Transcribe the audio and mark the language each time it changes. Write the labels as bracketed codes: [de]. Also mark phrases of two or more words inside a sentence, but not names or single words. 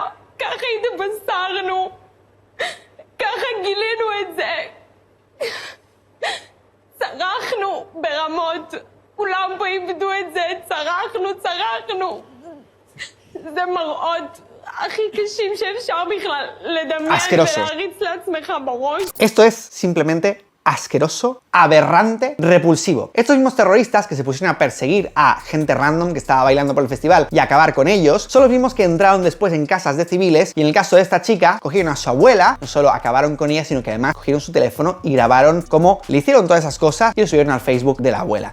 [he] ככה התבשרנו, ככה גילינו את זה. צרחנו ברמות, כולם פה איבדו את זה, צרחנו. זה מראות הכי קשים שאפשר בכלל לדמיין ולהריץ לעצמך בראש. [es] Esto es simplemente asqueroso, aberrante, repulsivo. Estos mismos terroristas que se pusieron a perseguir a gente random que estaba bailando por el festival y acabar con ellos, son los mismos que entraron después en casas de civiles y en el caso de esta chica, cogieron a su abuela, no solo acabaron con ella, sino que además cogieron su teléfono y grabaron cómo le hicieron todas esas cosas y lo subieron al Facebook de la abuela.